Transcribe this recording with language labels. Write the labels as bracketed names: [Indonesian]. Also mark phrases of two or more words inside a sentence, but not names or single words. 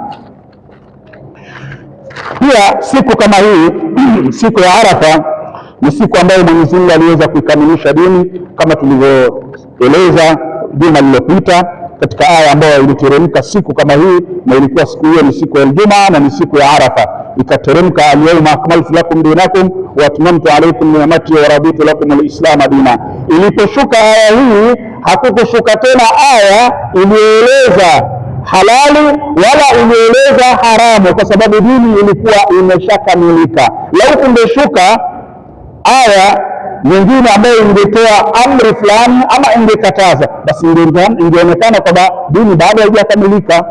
[Swahili] Pia siku kama hii siku ya Arafa Ni siku ambayo Mwenyezi Mungu aliweza kuikamilisha dini kama tulivyoeleza juma lililopita katika aya ambayo iliteremka siku kama hii, na ilikuwa siku hiyo ni siku ya Ijumaa na ni siku ya Arafa. [Arabic] Ikateremka اليوم أكملت لكم دينكم وأتممت عليكم نعمتي ورضيت لكم الإسلام دينا. [Swahili] Iliposhuka aya hii hakukushuka tena aya iliyoeleza halali wala iliyoeleza haramu, kwa sababu dini ilikuwa imeshakamilika. Lau kungeshuka aya nyingine ambayo ingetoa amri fulani ama ingekataza, basi ingeonekana kwamba dini bado haijakamilika.